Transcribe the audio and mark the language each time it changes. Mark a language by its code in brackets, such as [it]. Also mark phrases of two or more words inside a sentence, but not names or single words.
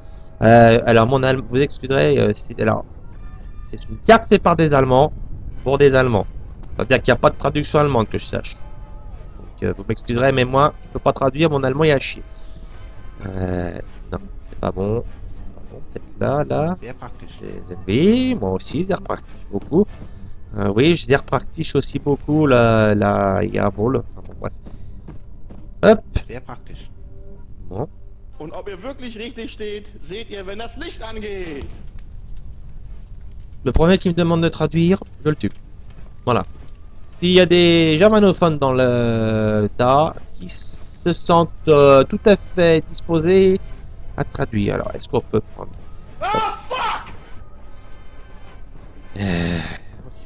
[fr] Alors mon allemand, vous excuserez, alors c'est une carte faite par des Allemands pour des Allemands. C'est-à-dire qu'il n'y a pas de traduction allemande que je sache. Donc vous m'excuserez, mais moi je peux pas traduire, mon allemand est à chier. Non, c'est pas bon. C'est pas bon. Peut-être là. Oui, moi aussi, [de] sehr praktisch beaucoup. [fr] Oui, [de] sehr praktisch [fr] aussi beaucoup la Jawohl. Enfin, bon, bref. Hop. [de] Sehr praktisch. [fr] Bon. [de] Und ob ihr wirklich richtig steht, seht ihr, wenn das Licht angeht. [fr] Le premier qui me demande de traduire, je le tue. Voilà. S'il y a des germanophones dans le tas qui se sentent tout à fait disposés à traduire, alors est-ce qu'on peut prendre...